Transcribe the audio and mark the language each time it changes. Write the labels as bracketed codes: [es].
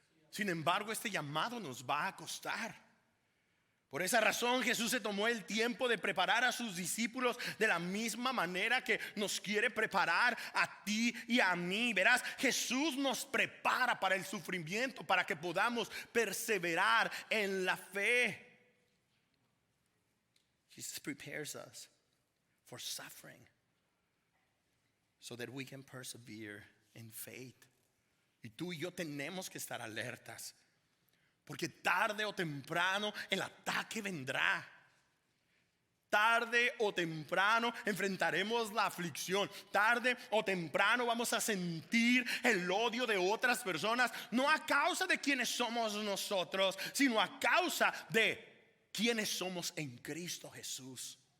[es] Sin embargo, este llamado nos va a costar. Por esa razón Jesús se tomó el tiempo de preparar a sus discípulos de la misma manera que nos quiere preparar a ti y a mí. Verás, Jesús nos prepara para el sufrimiento, para que podamos perseverar en la fe. [en] Jesus prepares us for suffering so that we can persevere in faith. [es] Y tú y yo tenemos que estar alertas, porque tarde o temprano el ataque vendrá. Tarde o temprano enfrentaremos la aflicción. Tarde o temprano vamos a sentir el odio de otras personas, no a causa de quienes somos nosotros, sino a causa de quienes somos en Cristo Jesús.